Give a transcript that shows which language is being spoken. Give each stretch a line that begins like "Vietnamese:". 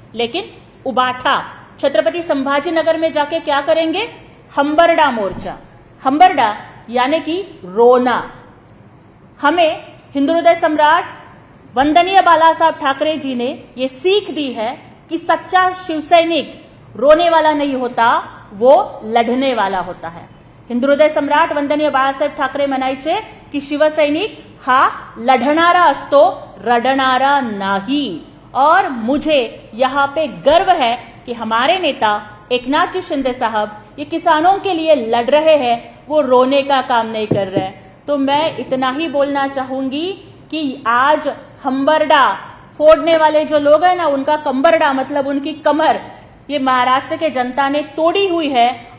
Hindi: लेकिन उबाठा छत्रपति संभाजी नगर में जाके क्या करेंगे? हंबरडा मोर्चा. हंबरडा यानी कि रोना. हमें हिंदू हृदय सम्राट वंदनीय बाला साहब ठाकरे जी ने ये सीख दी है कि सच्चा शिवसैनिक रोने वाला नहीं होता, वो लढणे वाला होता है.
Marathi: हिंदू हृदय सम्राट वंदनीय बाळासाहेब ठाकरे म्हणायचे की शिवसैनिक हा लढणारा असतो, रडणारा नाही.
Hindi: और मुझे यहाँ पे गर्व है कि हमारे नेता एकनाथ जी शिंदे साहब ये किसानों के लिए लड़ रहे हैं, वो रोने का काम नहीं कर रहे हैं. तो मैं इतना ही बोलना चाहूंगी कि आज हंबरडा फोड़ने वाले जो लोग हैं ना, उनका कंबरडा मतलब उनकी कमर, ये महाराष्ट्र के जनता ने तोड़ी हुई है.